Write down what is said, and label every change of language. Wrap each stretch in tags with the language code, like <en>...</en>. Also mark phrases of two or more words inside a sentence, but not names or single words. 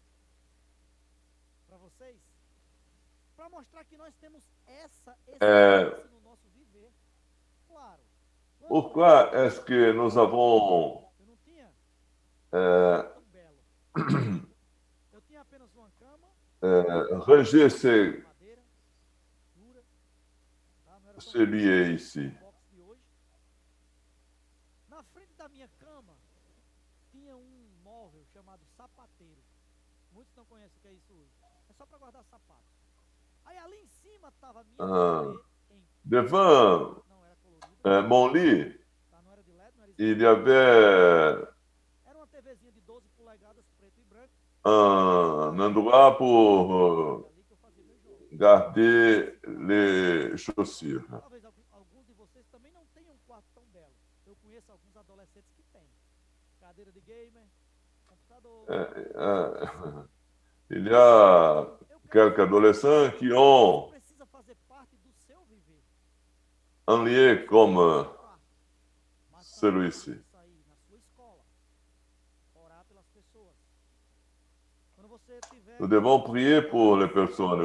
<fr>Pourquoi est-ce que nous avons rejeté ce lieu ici?</fr> <pt>Na frente da minha cama tinha móvel chamado sapateiro. Muitos não conhecem o que é isso hoje. É só para guardar sapato. Aí ali em cima estava a minha</pt> <fr>devant mon lit, il y avait un endroit pour garder les chaussures.</fr> <pt>Talvez alguns de vocês também não tenham um quarto tão belo. Eu conheço alguns adolescentes que têm. Cadeira de gamer, computador.</pt> <fr>Il y a quelques adolescents qui ont un lieu comme celui-ci. Nous devons prier pour les personnes.</fr>